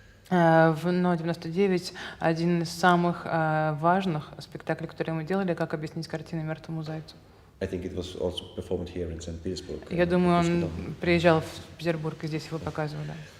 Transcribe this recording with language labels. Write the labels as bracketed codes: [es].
[ru] В НО-99 один из самых важных спектаклей, которые мы делали, как объяснить картины мертвому зайцу. [en] I think it was also performed here in St. Petersburg. [ru] Я думаю, он приезжал в Петербург и здесь его показывали.